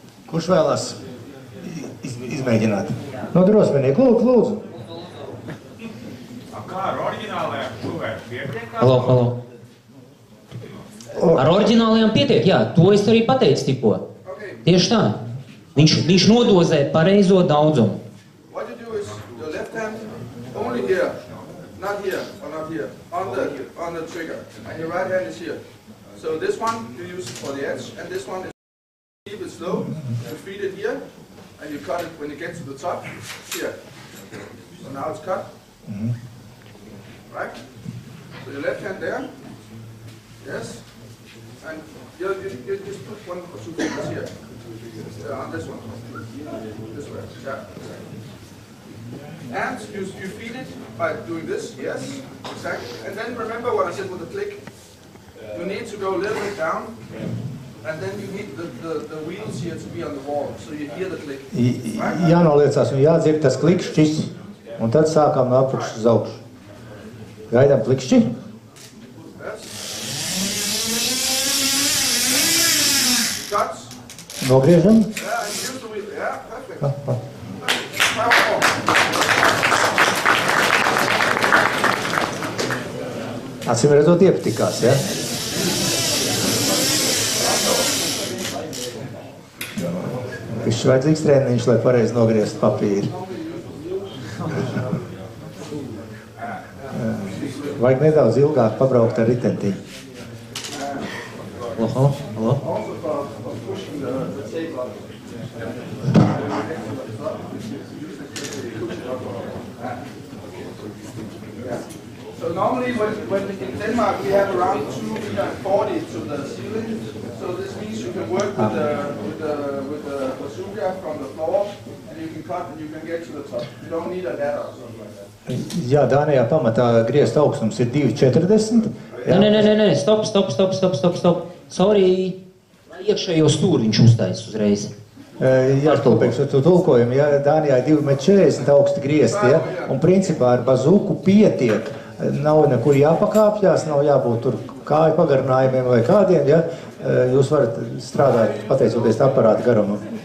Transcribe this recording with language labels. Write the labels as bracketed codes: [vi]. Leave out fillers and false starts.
[lv] Kurš vēlās izmēģināt? Drosmenīgi, lūdzu. Kā ar oriģinālajām šuvēm pietiek? Halo. Ar oriģinālajām pietiek, jā, to es arī pateicu tikko. Tieši tā. Viņš nodozē pareizo daudzumu. [en] What you do is the left hand only here, not here or not here, on the trigger, and your right hand is here. So this one you use for the edge, and this one is keep it slow. You feed it here, and you cut it when you get to the top here. So now it's cut. Right? So your left hand there. Yes. And you just put one or two fingers here. On this one. This way. Yeah. And you feed it by doing this. Yes. Exactly. And then remember what I said with the click. You need to go a little bit down. And then you need the wheels here to be on the wall, so you hear the click. [lv] Jānoliecās un jādzird tas klikšķis, un tad sākām no apakšas uz augšu. Gaidām klikšķi. [en] Yes. Cuts. [lv] Nogriežam. [en] Yeah, and use the wheel. Yeah, perfect. Powerful. [lv] Acīm redzot iepatikās, ja? Viņš vajadzīgs treniņš, lai pareizi nogriezt papīri. Vajag nedaudz ilgāk pabraukt ar ritentiņu. Halo. [en] Also for pushing the tape up. So normally when in Denmark we have around 2.40 to the ceiling. So this means you can work with the bazooka from the floor, and you can cut and you can get to the top. You don't need a ladder or something like that. [lv] Jā, Dānijā pamatā griezt augstums ir 2,40. Nē, stop. Sorry, iekšējo stūri viņš uztais uzreiz. Jā, tulpēkšu tu tulkojumu, ja Dānijā ir 2,40 augsti griezti, ja, un principā ar bazuku pietiek, nav nekur jāpakāpjās, nav jābūt tur kāju pagarinājumiem vai kādiem, ja, jūs varat strādāt pateicoties aparāta garumam.